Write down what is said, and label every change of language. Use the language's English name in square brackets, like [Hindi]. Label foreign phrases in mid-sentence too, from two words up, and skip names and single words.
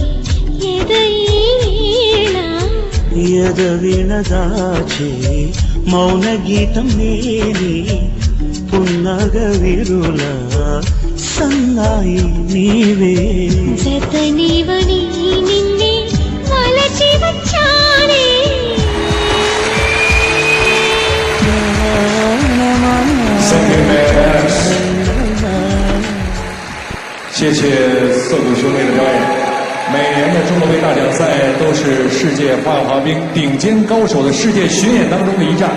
[Telugu] ఎదవీణ దాచే మౌన గీతం నేనే పున్నగ విరుల సన్నాయి నీవే జతనివని నిన్నే వలచి వచ్చానే [Chinese] 谢谢涩谷兄妹的表演。每年的中国杯大奖赛都是世界花样滑冰顶尖高手的世界巡演当中的一站。